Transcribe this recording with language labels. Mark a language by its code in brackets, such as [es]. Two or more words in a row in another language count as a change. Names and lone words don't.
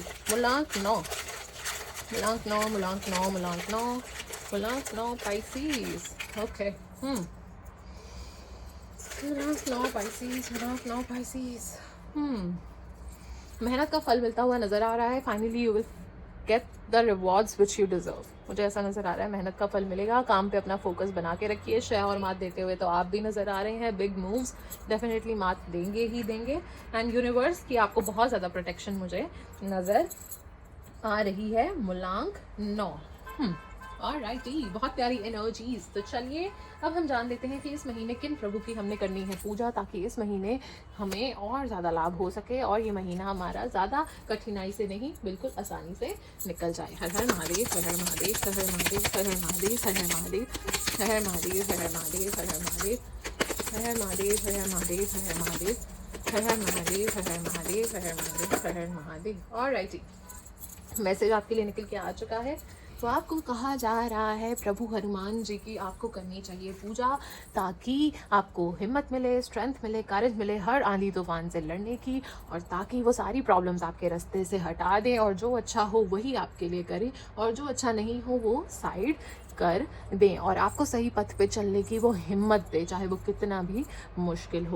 [hi] मुलांक 9, मुलांक 9, मुलांक 9, मुलांक 9, मुलांक 9 पाइसीज। ओके, मुलांक 9 पाइसीज, मुलांक 9 पाइसीज। मेहनत का फल मिलता हुआ नजर आ रहा है। [en] finally you will get the rewards which you deserve. [hi] मुझे ऐसा नजर आ रहा है मेहनत का फल मिलेगा। काम पे अपना फोकस बना के रखिए। शय और मात देते हुए तो आप भी नजर आ रहे हैं। [en] big moves definitely [hi] मात देंगे ही देंगे। एंड यूनिवर्स की आपको बहुत ज़्यादा प्रोटेक्शन मुझे नजर आ रही है। मुलांक 9। ऑलराइटी, बहुत प्यारी एनर्जीज। तो चलिए अब हम जान लेते हैं कि इस महीने किन प्रभु की हमने करनी है पूजा, ताकि इस महीने हमें और ज़्यादा लाभ हो सके और ये महीना हमारा ज़्यादा कठिनाई से नहीं, बिल्कुल आसानी से निकल जाए। हर हर महादेव, हर हर महादेव, हर हर महादेव, हर हर महादेव, हर हर महादेव, हर हर महादेव, हर हर महादेव, हर हर महादेव, हर हर महादेव, हर हर महादेव, हर हर महादेव, हर हर महादेव, हर हर महादेव, हर हर महादेव, हर हर महादेव। ऑलराइटी, मैसेज आपके लिए निकल के आ चुका है। तो आपको कहा जा रहा है प्रभु हनुमान जी की आपको करनी चाहिए पूजा, ताकि आपको हिम्मत मिले, स्ट्रेंथ मिले, करेज मिले हर आंधी तूफान से लड़ने की, और ताकि वो सारी प्रॉब्लम्स आपके रास्ते से हटा दें और जो अच्छा हो वही आपके लिए करें और जो अच्छा नहीं हो वो साइड कर दें, और आपको सही पथ पे चलने की वो हिम्मत दे, चाहे वो कितना भी मुश्किल हो।